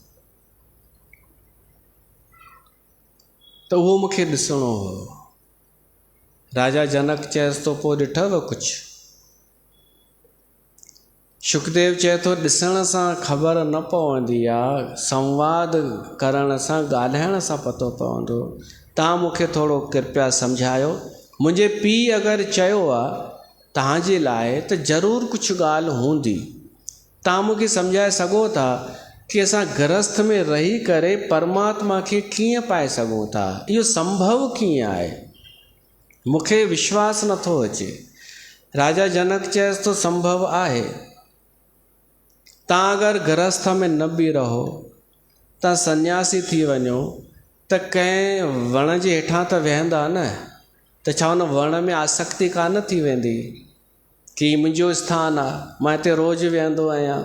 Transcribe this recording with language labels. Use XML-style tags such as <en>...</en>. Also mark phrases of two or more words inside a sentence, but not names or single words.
<sd>त उहो मूंखे ॾिसणो हो। राजा जनक चएसि थो, पोइ ॾिठव कुझु? शुकदेव चए थो, ॾिसण सां ख़बर न पवंदी आहे, संवाद करण सां, ॻाल्हाइण सां पतो पवंदो। तव्हां मूंखे थोरो कृपया सम्झायो। मुंहिंजे पीउ अगरि चयो आहे तव्हांजे लाइ त ज़रूरु कुझु ॻाल्हि हूंदी। तव्हां मूंखे सम्झाए सघो था कि असां गृहस्थ में रही करे परमात्मा खे कीअं पाए सघूं था? इहो संभव कीअं आहे? मूंखे विश्वास नथो अचे। राजा जनक चएसि थो, संभव आहे। तव्हां अगरि गृहस्थ में न बि रहो, तव्हां सन्यासी थी वञो, त कंहिं वण जे हेठां त वेहंदा न, त छा हुन वण में आसक्ति कान थी वेंदी कि मुंहिंजो स्थान आहे, मां हिते रोज़ु वेहंदो आहियां?</sd>